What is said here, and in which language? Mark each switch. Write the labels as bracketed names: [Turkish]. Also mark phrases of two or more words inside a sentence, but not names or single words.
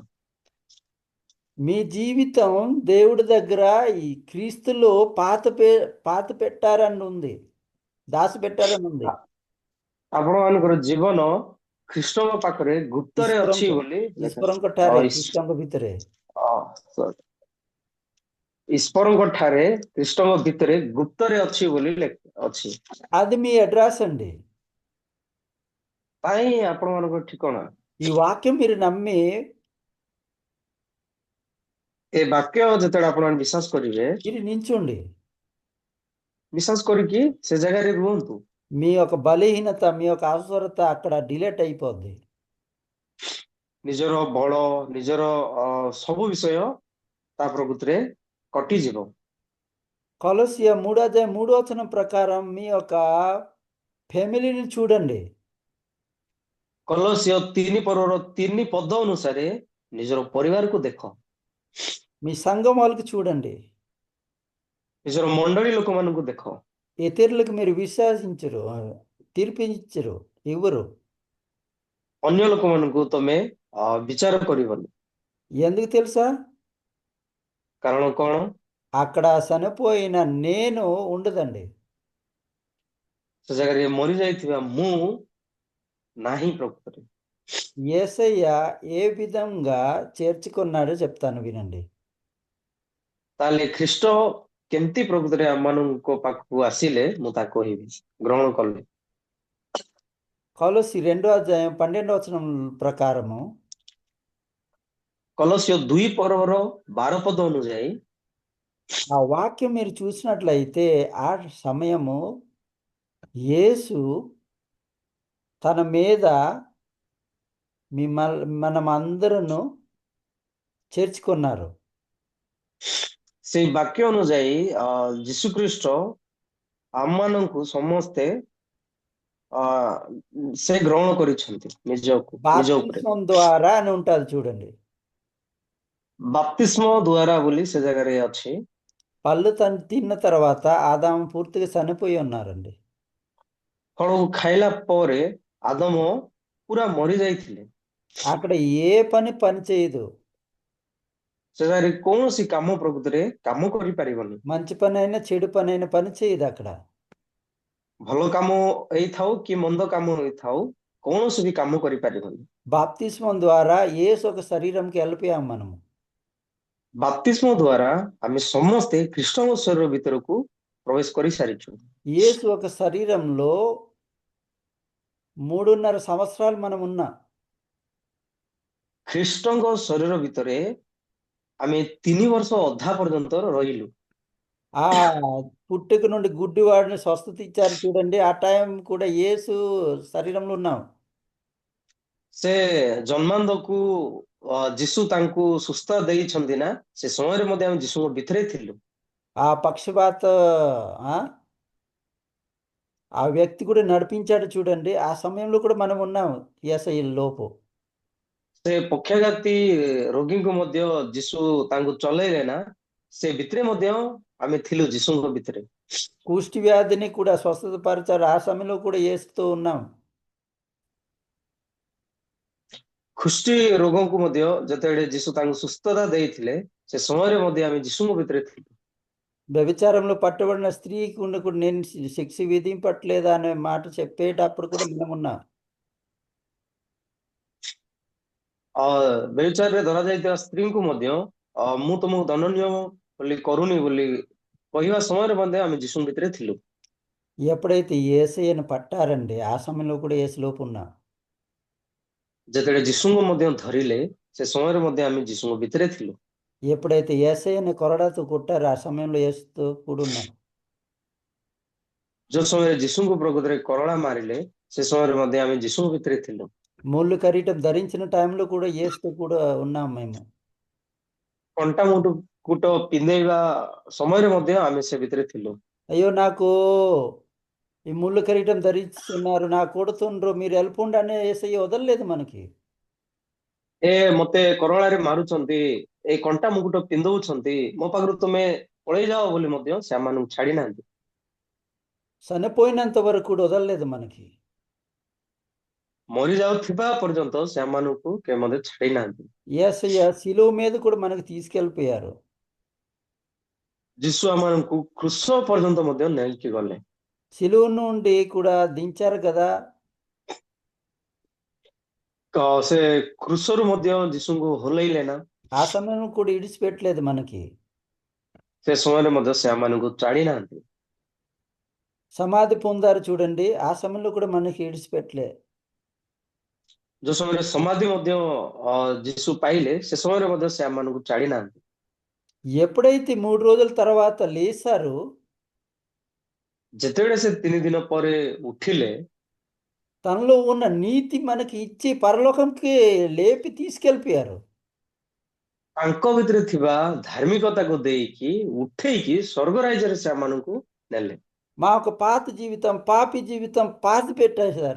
[Telugu] మీ జీవితం దేవుడి దగ్గర ఈ క్రీస్తులో పాత పెట్టారని ఉంది, దాచి పెట్టారని ఉంది. [Odia] ଆପଣମାନଙ୍କର ଜୀବନ ଖ୍ରୀଷ୍ଟଙ୍କ ପାଖରେ ଗୁପ୍ତରେ ଅଛି ବୋଲି ଈଶ୍ୱରଙ୍କ ଠାରେ, ଖ୍ରୀଷ୍ଟଙ୍କ ଭିତରେ। ଈଶ୍ୱରଙ୍କ ଠାରେ ଖ୍ରୀଷ୍ଟଙ୍କ ଭିତରେ ଗୁପ୍ତରେ ଅଛି ବୋଲି ଅଛି। [Telugu] అది మీ అడ్రస్ అండి. [Odia] ପାଇଁ ଆପଣମାନଙ୍କର ଠିକଣା। [Telugu] ఈ వాక్యం మీరు నమ్మి [Odia] ଏ ବାକ୍ୟ ଯେତେବେଳେ ଆପଣମାନେ ବିଶ୍ୱାସ କରିବେ, [Telugu] మీరు నించోండి. [Odia] ବିଶ୍ୱାସ କରିକି ସେ ଜାଗାରେ ରୁହନ୍ତୁ। [Telugu] మీ యొక్క బలహీనత, మీ యొక్క అవసరత అక్కడ డిలీట్ అయిపోద్ది. [Odia] ନିଜର ବଳ, ନିଜର ସବୁ ବିଷୟ ତା ପ୍ରକୃତିରେ କଟିଯିବ। [Telugu] కొలస్య 3:3 ప్రకారం మీ యొక్క ఫ్యామిలీని చూడండి. [Odia] କଲସ୍ୟ 3:3 ଅନୁସାରେ ନିଜର ପରିବାରକୁ ଦେଖ, [Telugu] మీ సంఘం వాళ్ళకి చూడండి. [Odia] ନିଜର ମଣ୍ଡଳୀ ଲୋକମାନଙ୍କୁ ଦେଖ। [Telugu] ఇతరులకు మీరు విశ్వాసించరు, తీర్పిచ్చరు, ఇవ్వరు. [Odia] ଅନ୍ୟ ଲୋକମାନଙ୍କୁ ତମେ ବିଚାର କରିବନି। [Telugu] ఎందుకు తెలుసా? [Odia] କାରଣ କଣ? [Telugu] అక్కడ చనిపోయిన నేను ఉండదండి. [Odia] ସେ ଜାଗାରେ ମରିଯାଇଥିବା ମୁଁ ନାହିଁ ପ୍ରକୃତରେ। [Telugu] యేసయ్య ఏ విధంగా చేర్చుకున్నాడో చెప్తాను వినండి. [Odia] ତାହେଲେ ଖ୍ରୀଷ୍ଟ କେମିତି ପ୍ରକୃତରେ ଆମମାନଙ୍କ ପାଖକୁ ଆସିଲେ ମୁଁ ତାକୁ କହିବି, ଗ୍ରହଣ କଲେ। [Telugu] కొలస్సి 2:12 ప్రకారము, [Odia] କଲସ୍ୟ 2:12 ଅନୁଯାୟୀ [Telugu] ఆ వాక్యం మీరు చూసినట్లయితే ఆ సమయము యేసు తన మీద మనమందరూ చేర్చుకున్నారు. [Odia] ସେଇ ବାକ୍ୟ ଅନୁଯାୟୀ ଯୀଶୁ ଖ୍ରୀଷ୍ଟ ଆମମାନଙ୍କୁ ସମସ୍ତେ ସେ ଗ୍ରହଣ କରିଛନ୍ତି ନିଜ ଉପରେ। [Telugu] బాప్తిస్మం ద్వారా అని ఉంటుంది చూడండి. [Odia] ବାପ୍ତିସ୍ମ ଦ୍ୱାରା ବୋଲି ସେ ଜାଗାରେ ଅଛି। [Telugu] పళ్ళు తిన్న తర్వాత ఆదాము పూర్తిగా చనిపోయి ఉన్నారండి. [Odia] ଫଳକୁ ଖାଇଲା ପରେ ଆଦମ ପୁରା ମରି ଯାଇଥିଲେ। [Telugu] అక్కడ ఏ పని చేయదు, [Odia] ସେ ଜାଗାରେ କୌଣସି କାମ ପ୍ରକୃତିରେ କାମ କରିପାରିବନି। [Telugu] మంచి పని అయినా చెడు పని అయినా పని చేయదు అక్కడ. [Odia] ଭଲ କାମ ହେଇଥାଉ କି ମନ୍ଦ କାମ ହେଇଥାଉ, କୌଣସି ବି କାମ କରିପାରିବନି। [Telugu] బాప్తిస్మం ద్వారా యేసు ఒక శరీరంకి వెళ్ళిపోయాం మనము. [Odia] ବାପ୍ତିସ୍ମ ଦ୍ୱାରା ଆମେ ସମସ୍ତେ ଖ୍ରୀଷ୍ଟଙ୍କ ଶରୀର ଭିତରକୁ ପ୍ରବେଶ କରିସାରିଛୁ। [Telugu] యేసు ఒక శరీరంలో 3.5 సంవత్సరాలు మనం ఉన్నాం. [Odia] ଖ୍ରୀଷ୍ଟଙ୍କ ଶରୀର ଭିତରେ ଆମେ 3 ବର୍ଷ ଅଧା ପର୍ଯ୍ୟନ୍ତ ରହିଲୁ। [Telugu] ఆ పుట్టుక నుండి గుడ్డివాడిని స్వస్థత ఇచ్చారు చూడండి, ఆ టైం కూడా యేసు శరీరంలో ఉన్నాం. [Odia] ସେ ଜନ୍ମାନ୍ଦକୁ ଯୀଶୁ ତାଙ୍କୁ ସୁସ୍ଥ ଦେଇଛନ୍ତି ନା, ସେ ସମୟରେ ମଧ୍ୟ ଆମେ ଯୀଶୁଙ୍କ ଭିତରେ ଥିଲୁ। [Telugu] ఆ పక్షపాత ఆ వ్యక్తి కూడా నడిపించాడు చూడండి, ఆ సమయంలో కూడా మనం ఉన్నాం యేసయ్య లోపు. [Odia] ସେ ପକ୍ଷାଘାତୀ ରୋଗୀଙ୍କୁ ମଧ୍ୟ ଯୀଶୁ ତାଙ୍କୁ ଚଲେଇଲେ ନା, ସେ ଭିତରେ ମଧ୍ୟ ଆମେ ଥିଲୁ ଯୀଶୁଙ୍କ ଭିତରେ। [Telugu] కుష్టి వ్యాధిని కూడా స్వస్థతపరిచారు. ఆ సమయంలో కూడా యేసుతో ఉన్నాం. [Odia] ଖ୍ରୀଷ୍ଟି ରୋଗଙ୍କୁ ମଧ୍ୟ ଯେତେବେଳେ ଯୀଶୁ ତାଙ୍କୁ ସୁସ୍ଥତା ଦେଇଥିଲେ ସେ ସମୟରେ ମଧ୍ୟ ଆମେ ଯୀଶୁଙ୍କ ଭିତରେ ଥିଲୁ। [Telugu] వ్యభిచారంలో పట్టబడిన స్త్రీకి ఉన్న కూడా నేను శిక్ష విధింపట్లేదా అనే మాట చెప్పేటప్పుడు కూడా మనం ఉన్నాం. [Odia] ବ୍ୟଭିଚାରରେ ଧରାଯାଇଥିବା ସ୍ତ୍ରୀଙ୍କୁ ମଧ୍ୟ ମୁଁ ତମକୁ ଦଣ୍ଡନୀୟ ବୋଲି କରୁନି ବୋଲି କହିବା ସମୟରେ ମଧ୍ୟ ଆମେ ଯୀଶୁଙ୍କ ଭିତରେ ଥିଲୁ। [Telugu] ఎప్పుడైతే యేసయ్యను పట్టారండి ఆ సమయంలో కూడా యేసులోపు ఉన్నాం. [Odia] ଯେତେବେଳେ ଯୀଶୁଙ୍କୁ ମଧ୍ୟ ଧରିଲେ ସେ ସମୟରେ ମଧ୍ୟ ଆମେ ଯୀଶୁଙ୍କ ଭିତରେ ଥିଲୁ। [Telugu] ఎప్పుడైతే యేసయ్యని కొరడాతో కొట్టారో ఆ సమయంలో యేసుతో కూడా ఉన్నాం. [Odia] ଯୋଉ ସମୟରେ ଯୀଶୁଙ୍କୁ ପ୍ରକୃତରେ କରଳା ମାରିଲେ ସେ ସମୟରେ ମଧ୍ୟ ଆମେ ଯୀଶୁଙ୍କ ଭିତରେ ଥିଲୁ। [Telugu] ముళ్ళు కిరీటం ధరించిన టైంలో కూడా యేసుతో కూడా ఉన్నాం మేము. [Odia] କଣ୍ଟା ମୁକୁଟ ପିନ୍ଧେଇବା ସମୟରେ ମଧ୍ୟ ଆମେ ସେ ଭିତରେ ଥିଲୁ। [Telugu] అయ్యో నాకు ఈ ముళ్ళు కిరీటం ధరిస్తున్నారు, నా కొడుతుండ్రు, మీరు వెళ్ళిపోండి అనే యేసయ్య వదలలేదు మనకి. [Odia] ଏ ମତେ କରଳାରେ ମାରୁଛନ୍ତି, ଏ କଣ୍ଟା ମୁକୁଟ ପିନ୍ଧଉଛନ୍ତି, ମୋ ପାଖରୁ ତୁମେ ପଳେଇ ଯାଅ ବୋଲି ମଧ୍ୟ ସେମାନଙ୍କୁ ଛାଡି ନାହାନ୍ତି। [Telugu] చనిపోయినంత వరకు కూడా వదలలేదు మనకి. [Odia] ମରି ଯାଉଥିବା ପର୍ଯ୍ୟନ୍ତ ସେମାନଙ୍କୁ କେବେ ମଧ୍ୟ ଛାଡି ନାହାନ୍ତି। [Telugu] యేసయ్య శిలువ మీద కూడా మనకి తీసుకెళ్ళిపోయారు. [Odia] ଯୀଶୁ ଆମମାନଙ୍କୁ କୃଷ ପର୍ଯ୍ୟନ୍ତ ମଧ୍ୟ ନେଇକି ଗଲେ। [Telugu] శిలువ నుండి కూడా దించారు కదా. [Odia] ସେ କୃଷରୁ ମଧ୍ୟ ଯୀଶୁଙ୍କୁ ହଲେଇଲେ ନା, [Telugu] ఆ సమయంలో కూడా ఇడిచిపెట్టలేదు మనకి. [Odia] ସେ ସମୟରେ ମଧ୍ୟ ସେମାନଙ୍କୁ ଛାଡି ନାହାନ୍ତି। [Telugu] సమాధి పొందారు చూడండి, ఆ సమయంలో కూడా మనకి ఇడిచిపెట్టలే. [Odia] ଯୋଉ ସମୟରେ ସମାଧି ମଧ୍ୟ ଯୀଶୁ ପାଇଲେ ସେ ସମୟରେ ମଧ୍ୟ ସେମାନଙ୍କୁ ଛାଡି ନାହାନ୍ତି। [Telugu] ఎప్పుడైతే 3 రోజుల తర్వాత లేచారు, [Odia] ଯେତେବେଳେ ସେ 3 ଦିନ ପରେ ଉଠିଲେ [Telugu] తనలో ఉన్న నీతి మనకి ఇచ్చి పరలోకంకి లేపి తీసుకెళ్ళిపోయారు. [Odia] ତାଙ୍କ ଭିତରେ ଥିବା ଧାର୍ମିକତାକୁ ଦେଇକି ଉଠେଇକି ସ୍ୱର୍ଗ ରାଜ୍ୟରେ ସେମାନଙ୍କୁ ନେଲେ। [Telugu] మా ఒక పాత జీవితం, పాపి జీవితం పాతి పెట్టేశారు.